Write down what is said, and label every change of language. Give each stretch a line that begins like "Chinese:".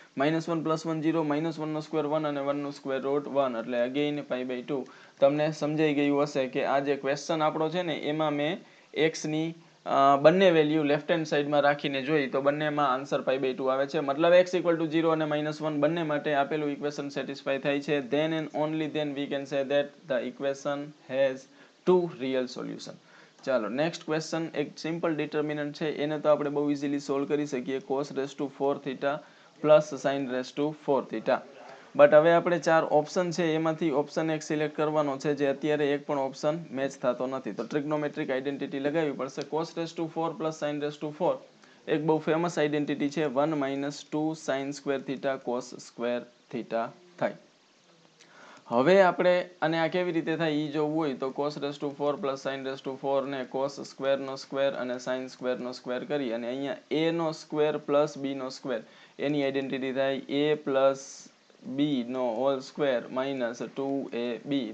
Gujarati: -1 plus 1 0 -1 નો square 1 અને 1 નો square root 1 એટલે again π/2. તમને સમજાઈ ગયું હશે કે આ જે ક્વેશ્ચન આપણો છે ને એમાં મેં x ની બંને વેલ્યુ લેફ્ટ હેન્ડ સાઈડમાં રાખીને જોઈ તો બંનેમાં આન્સર π/2 આવે છે. મતલબ x ઇક્વલ ટુ 0 અને -1 બંને માટે આપેલું ઇક્વેશન સેટિસ્ફાય થાય છે.
English: then and only then we can say that the equation has 2 real solution.
Gujarati: ચાલો નેક્સ્ટ ક્વેશ્ચન. એક સિમ્પલ ડિટર્મિનન્ટ છે એને તો આપણે બહુ ઇઝીલી સોલ્વ કરી શકીએ. cos⁴ θ plus sin⁴ θ. બટ હવે આપણે 4 ઓપ્શન છે એમાંથી ઓપ્શન એક સિલેક્ટ કરવાનો છે જે અત્યારે એક પણ ઓપ્શન મેચ થતો નથી. તો ટ્રિગ્નોમેટ્રિક આઇડેન્ટિટી લગાવવી પડશે. cos⁴ પ્લસ sin⁴ એક બહુ ફેમસ આઇડેન્ટિટી છે. 1 - 2 sin² θ cos² θ થાય. હવે આપણે અને આ કેવી રીતે થાય એ જોવું હોય તો cos⁴ પ્લસ sin⁴ ને cos² નો સ્ક્વેર અને sin² નો સ્ક્વેર કરી અને અહીંયા a no square plus b no square any identity થાય a plus b no whole square minus 2ab.